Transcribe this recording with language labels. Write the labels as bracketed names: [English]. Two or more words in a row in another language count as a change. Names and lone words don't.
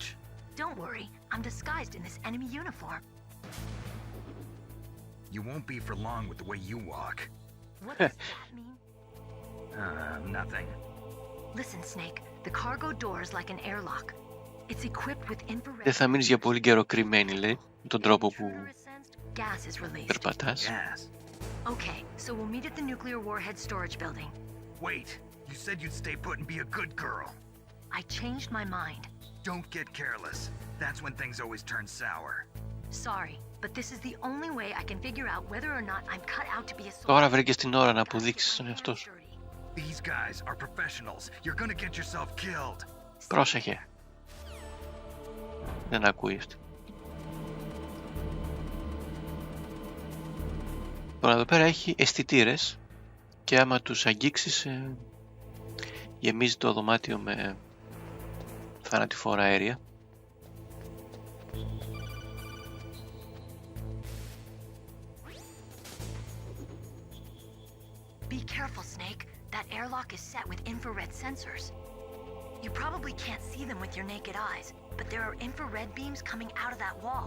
[English] Don't worry, I'm disguised in this enemy uniform. You won't be for long with the way you walk. What does that mean? Nothing. Listen, Snake, the cargo door is like an airlock. It's equipped with infrared... [Greek] Δεν θα μείνεις για πολύ καιρό κρυμμένη, λέει, με τον τρόπο που [English] Gas is released. [Greek] περπατάς. [English] Gas. Okay, so we'll meet at the nuclear warhead storage building. Wait, you said you'd stay put and be a good girl. I changed my mind. Don't get careless. That's when things always turn sour. Sorry, but this is the only way I can figure out whether or not I'm cut out to be a soldier. [Greek] Τώρα βρήκες την ώρα να αποδείξεις τον εαυτό σου. [English] These guys are professionals. You're gonna get yourself killed. [Greek] Πρόσεχε. Δεν ακούει αυτή. Τώρα εδώ πέρα έχει αισθητήρες και άμα τους αγγίξεις γεμίζει το δωμάτιο με θανατηφόρα αέρια. [English] Be careful, Snake. That airlock is set with infrared sensors. You probably can't see them with your naked eyes, but there are infrared beams coming out of that wall.